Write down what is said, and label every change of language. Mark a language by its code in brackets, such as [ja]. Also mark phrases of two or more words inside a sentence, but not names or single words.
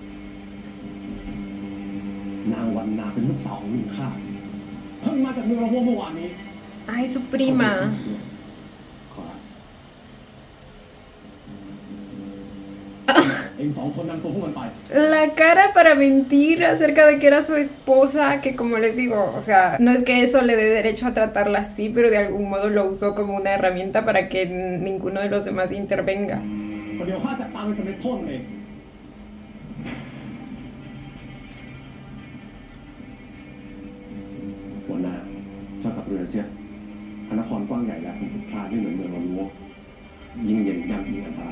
[th] นางวันนาเป็นลูกสาวของลุงข้าเพิ่งมาจากเมืองระโวเมื่อวานนี้ [es] Ay, su prima. [th] ขอรับ เองสองคนนำตัวพวกมันไป [es] La cara para mentir acerca de que era su esposa, que como les digo, o sea, no es que eso le dé derecho a tratarla así, pero de algún modo lo usó como una herramienta para que ninguno de los demás intervenga. [th] เดี๋ยวข้าจัดตามให้สำเร็จโทษเองหัวหน้าเจ้ากลับเรือเสียพระนครกว้างใหญ่และคงพลุกพล่านไม่เหมือนเมืองระโวยิ่งเย็นย่ำยิ่งอันตราย